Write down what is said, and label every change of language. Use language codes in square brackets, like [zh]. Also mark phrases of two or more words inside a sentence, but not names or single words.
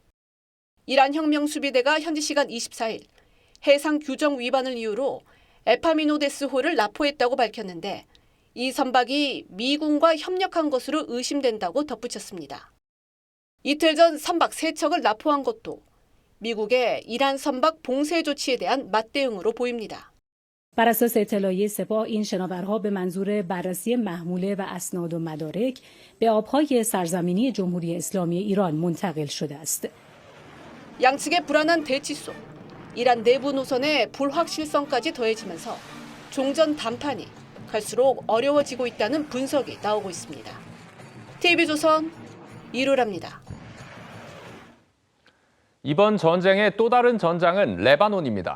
[ko] 이란 혁명수비대가 현지 시간 24일 해상 규정 위반을 이유로 에파미노데스호를 납포했다고 밝혔는데 이 선박이 미군과 협력한 것으로 의심된다고 덧붙였습니다. 이틀 전 선박 3척을 납포한 것도 미국의 이란 선박 봉쇄 조치에 대한 맞대응으로 보입니다. [fa] بر اساس اطلاعیه سپاه این شناورها به منظور بررسی محموله و اسناد و مدارک به آبهای سرزمینی جمهوری اسلامی ایران منتقل شده است. [ko] 양측의 불안한 대치 속 이란 내부 노선의 불확실성까지 더해지면서 종전談判이 갈수록 어려워지고 있다는 분석이 나오고 있습니다. TV조선 이루라입니다. 이번 전쟁의 또 다른 전장은 레바논입니다.